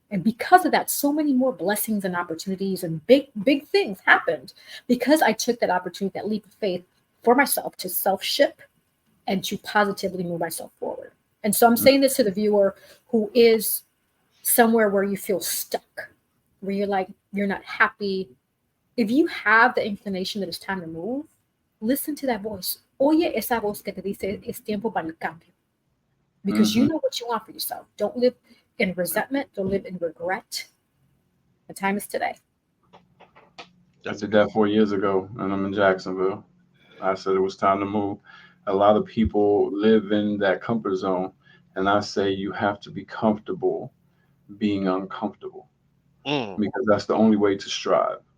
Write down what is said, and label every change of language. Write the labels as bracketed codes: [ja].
[en] And because of that, so many more blessings and opportunities and big things happened, because I took that opportunity, that leap of faith for myself, to self-ship and to positively move myself forward. And so I'm saying this to the viewer who is somewhere where you feel stuck, where you're like, you're not happy. If you have the inclination that it's time to move, listen to that voice. [es] Oye esa voz que te dice, es tiempo para el cambio. [en] Because you know what you want for yourself. Don't live in resentment. Don't live in regret. The time is today. I did that 4 years ago, and I'm in Jacksonville. I said it was time to move. A lot of people live in that comfort zone, and I say you have to be comfortable being uncomfortable, because that's the only way to strive.